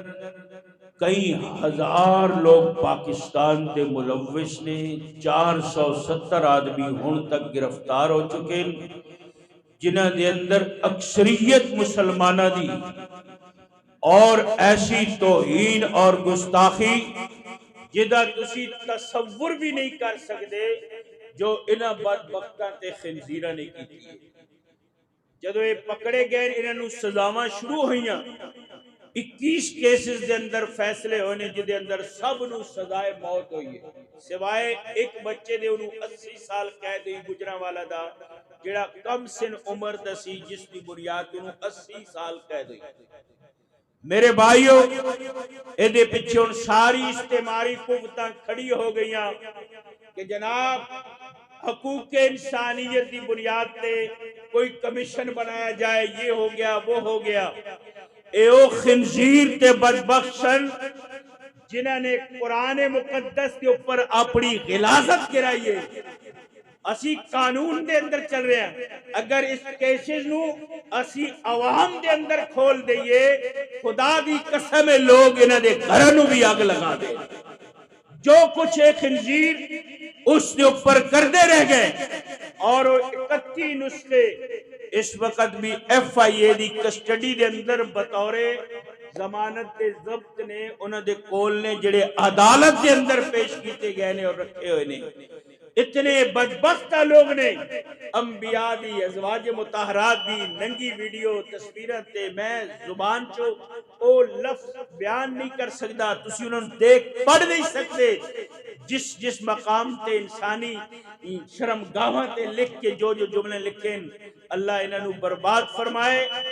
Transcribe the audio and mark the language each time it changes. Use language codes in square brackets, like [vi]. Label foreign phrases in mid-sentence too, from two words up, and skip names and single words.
[pa] کئی ہزار لوگ پاکستان دے ملوث نے، 470 آدمی ہن تک گرفتار ہو چکے ہیں، جنہاں دے اندر اکثریت مسلمانہ دی، اور ایسی توہین اور گستاخی جدا تسی تصور بھی نہیں کر سکتے جو انہاں بدبختاں تے خنزیراں نے کی ہے۔ جدو یہ پکڑے گئے انہاں نو سزاواں شروع ہوئیاں، 21 کیسز دے اندر فیصلے ہونے جدے اندر سب نو سزائے موت ہوئی ہے، سوائے ایک بچے دے انہوں 80 سال قید ہوئی گجرانوالا دا، جڑا کم سن عمر دا سی، جس کی بنیاد انہوں 80 سال قید ہوئی۔ میرے بھائیوں، ایدے پیچھے ان ساری اجتماعی قوتاں کھڑی ہو گئیاں کہ جناب حقوق انسانیت کی بنیاد تے کوئی کمیشن بنایا جائے، یہ ہو گیا وہ ہو گیا۔ اے او خنزیر تے بدبخشن جنہاں نے قرآن مقدس کے اوپر اپنی غلاظت گرائی ہے، اسی قانون دے اندر چل رہے ہیں، اگر اس کیسز نو اسی عوام دے اندر کھول دئیے، خدا دی قسم لوگ انہاں دے گھراں نو بھی آگ لگا دے۔ جو کچھ ایک خنزیر اس نے اوپر کردے رہ گئے، اور 31 نسخے اس وقت بھی ایف آئی اے دی کسٹڈی دے اندر بطور ضمانت دے ضبط نے انہاں دے کول نے جڑے عدالت دے اندر پیش کیتے گئے نے اور رکھے ہوئے نے۔ اتنے بدبختہ لوگ نے انبیاء دی، ازواج مطہرات دی ننگی ویڈیو تصویریں تے میں زبان چو او لفظ بیان نہیں کر سکتا، تسی انہوں نے دیکھ پڑھ نہیں سکتے، جس مقام تے انسانی شرمگاہاں تے لکھ کے جو جملے لکھیں، اللہ انہوں نے برباد فرمائے۔